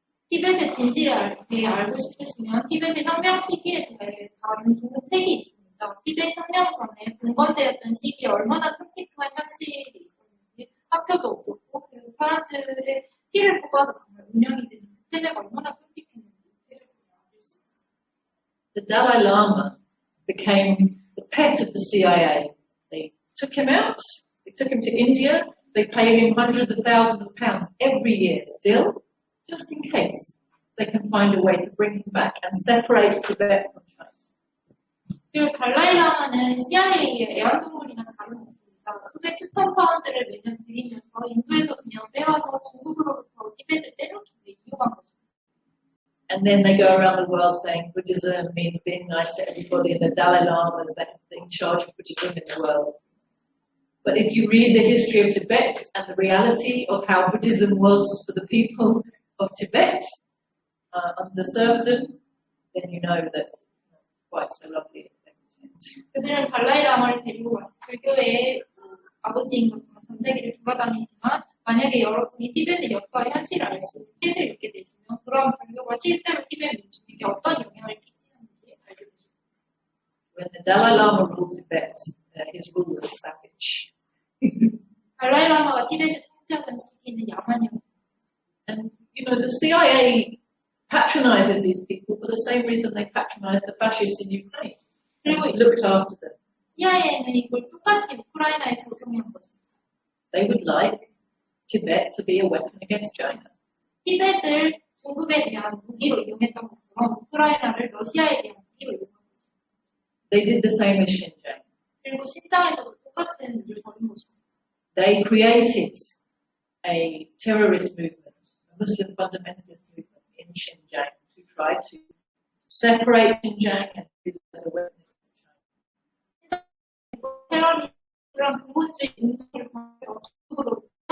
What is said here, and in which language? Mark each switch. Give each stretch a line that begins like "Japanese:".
Korean: 티벳의 진실을 대해 알고 싶으시면 티벳의 혁명 시기에 대해 다룬 좋은 책이 있습니다. 티벳 혁명 전에 봉건제였던 시기에 얼마나 끔찍한 현실이 있었는지, 학교도 없었고 그리고 사람들의 피를 뽑아서 정말 운영이 되는 그 세대가 얼마나 끔찍했는지 책을 보면 알 수 있습니다.
English: The Dalai Lama became the pet of the CIA. They took him out, they took him to India, they paid him hundreds of thousands of pounds every year still, just in case they can find a way to bring him back and separate Tibet from China.
Korean: 그리고 달라이라마는 CIA의 애완동물이나 다름없습니다. 수백 수천 파운드를 매년 들이면서 인도에서 그냥 빼와서 중국으로부터 티벳을 떼놓기 위해 이용한 것입니다.
English: And then they go around the world saying Buddhism means being nice to everybody and the Dalai Lama is in charge of Buddhism in the world. But if you read the history of Tibet and the reality of how Buddhism was for the people of Tibet under serfdom, then you know that it's not quite so lovely as they pretend.
Korean: 그들은 달라이라마를 데리고 와서 불교의 아버지인 것처럼 전 세계를 돌아다니지만 만약에 여러분이 티벳의 역사와 현실을 알 수 있는 책을 읽게 되시면 그런 불교가 실제로 티벳 민족에게 어떤 영향을 끼치는지 알게 되십니다.
English: When the Dalai Lama ruled Tibet, his rule was savage.
Korean: 달라이라마가 티벳을 통치하던 시기는 야만이었습니다.
English: And the CIA patronizes these people for the same reason they patronize the fascists in Ukraine.
Korean: 그리고
English: Looked after them.
Korean: CIA는 이걸 똑같이 우크라이나에 적용한 것입니다.
English: They would like Tibet to be a weapon against China.
Korean: 티벳을 중국에 대한 무기로 이용했던 것처럼 우크라이나를 러시아에 대한 무기로 이용한 것입니다.
English: They did the same with Xinjiang.
Korean: 그리고 신장에서도 똑같은 일을 벌인 것입니다.
English: They created a terrorist movement, a Muslim fundamentalist movement in Xinjiang to try to separate Xinjiang and use it as a weapon against China.
Korean: 테러리스트랑 근본주의 운동을 통해서 중국으로